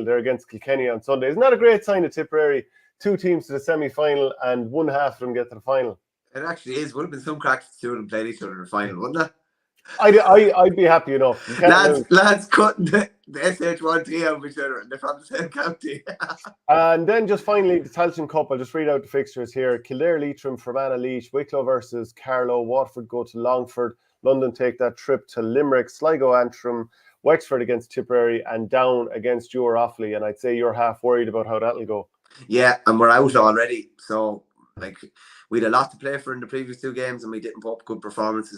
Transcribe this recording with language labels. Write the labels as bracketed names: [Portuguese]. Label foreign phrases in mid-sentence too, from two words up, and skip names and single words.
[English] They're against Kilkenny on Sunday. Isn't that a great sign of Tipperary? 2 teams to the semi-final and one half of them get to the final. It actually is. Would have been some cracks to 2 of them played each other in the final, wouldn't it? I'd be happy enough. Lads cutting the SH1T out of each other, and they're from the same county. And then just finally, the Tailteann Cup. I'll just read out the fixtures here. Kildare Leitrim, Fermanagh Laois, Wicklow versus Carlow, Waterford go to Longford, London take that trip to Limerick, Sligo Antrim, Wexford against Tipperary, and Down against your Offaly. And I'd say you're half worried about how that'll go. Yeah, and we're out already. So, like, we had a lot to play for in the previous 2 games, and we didn't put up good performances.